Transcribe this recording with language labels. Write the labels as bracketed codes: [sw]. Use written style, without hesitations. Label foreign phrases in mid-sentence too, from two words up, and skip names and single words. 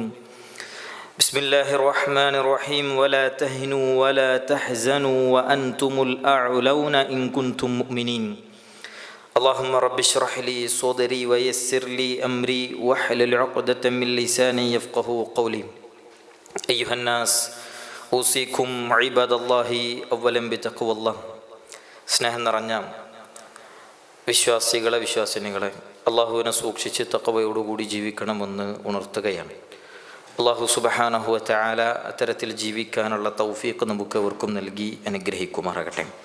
[ar] بسم الله الرحمن الرحيم. ولا تهنوا ولا تحزنوا وأنتم الأعلون إن كنتم مؤمنين. اللهم رب اشرح لي صدري ويسر لي أمري واحلل عقدة من لساني يفقهوا قولي. أيها الناس أوصيكم عباد الله أولا بتقوى الله. [ml] സ്നേഹം നിറഞ്ഞ വിശ്വാസികളെ വിശ്വാസിനികളെ, അള്ളാഹുവിനെ സൂക്ഷിച്ച് തഖ്വയോടുകൂടി ജീവിക്കണമെന്ന് ഉണർത്തുകയാണ്. [ar] الله سبحانه و تعالى [ml] അത്തരത്തിൽ ജീവിക്കാനുള്ള തൗഫീഖ് നമുക്കെവർക്കും നൽകി അനുഗ്രഹിക്കുമാറാകട്ടെ.